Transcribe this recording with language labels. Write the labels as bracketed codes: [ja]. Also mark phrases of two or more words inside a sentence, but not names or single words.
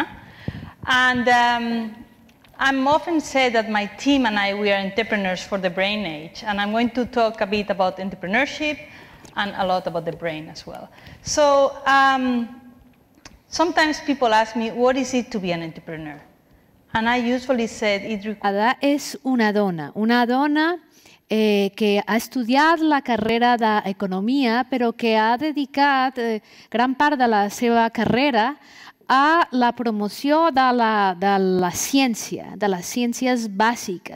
[en] And I'm often said that my team and I, we are entrepreneurs for the brain age. And I'm going to talk a bit about entrepreneurship and a lot about the brain as well. So sometimes people ask me, what is it to be an entrepreneur? And I usually said it requires... [ca] És una dona que ha estudiat la carrera d'economia, però que ha dedicat gran part de la seva carrera a la promoció de la ciència, de les ciències bàsiques.